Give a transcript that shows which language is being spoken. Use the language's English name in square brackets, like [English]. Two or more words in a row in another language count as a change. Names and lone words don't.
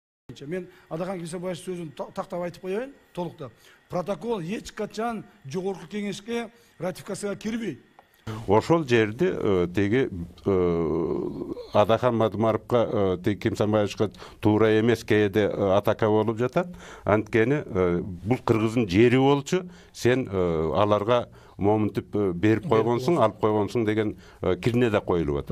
[Kazakh] Мен Адахан Кесебаев сөзін тақтап айтып қояйын толықта. [Kyrgyz] Протокол ешқашан жогорку кеңешке ратификацияга кирбейт. Ошол жерде теги Адахан Мадумаровго Кемсанбаевичке туура эмес кээде атака болуп жатат. Анткени бул кыргыздын жери болчу, сен аларга момунтип берип койгонсуң, алып койгонсуң деген кирне да коюлуп атат.